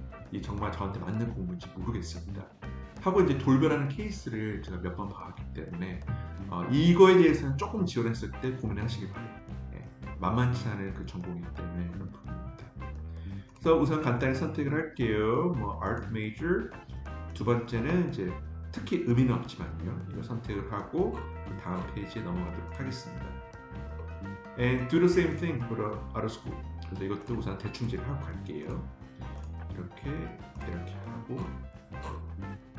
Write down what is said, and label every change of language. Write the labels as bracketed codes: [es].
[ko] 이 정말 저한테 맞는 공부인지 모르겠습니다. 하고 이제 돌변하는 케이스를 제가 몇 번 봐왔기 때문에 이거에 대해서는 조금 지원했을 때 고민하시기 바랍니다. 네, 만만치 않은 그 전공이기 때문에 그런 부분입니다. 그래서 우선 간단히 선택을 할게요. 뭐 Art Major, 두 번째는 이제 특히 의미는 없지만요, 이거 선택을 하고 그 다음 페이지에 넘어가도록 하겠습니다. [en] And do the same thing for the other school. [ko] 그래서 이것도 우선 대충 제가 하고 갈게요. 이렇게 하고, 네.